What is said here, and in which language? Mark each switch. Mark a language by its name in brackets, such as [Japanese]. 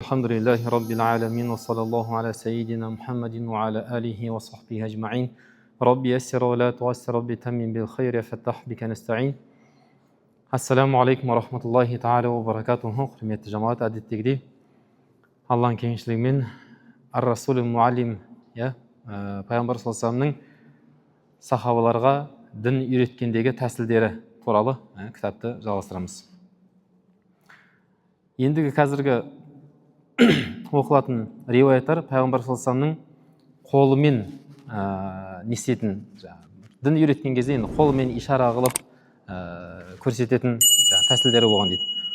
[Arabic] الحمد لله رب العالمين وصلى الله على سيدنا محمد وعلى آله وصحبه أجمعين رب يسر ولا تعسر رب تمم بالخير فتح بك نستعين. Ассаламу алейкум ва рахматуллахи та'аля ва баракатуху. [Kazakh] Құрметті жамаат, әдеттегідей Алланың кеңшілігімен ар-расул муаллим, пайғамбар саллаллаху алейхи сахабаларға дін үйреткендегі тәсілдері туралы кітапты жалғастырамыз. Ендігі қазіргі оқылатын риуаяттар пайғамбар саллаллаху алейхи қолымен не істейтін, дін үйреткен кезде енді қолымен ишара қылып көрсететін тәсілдері болған дейді.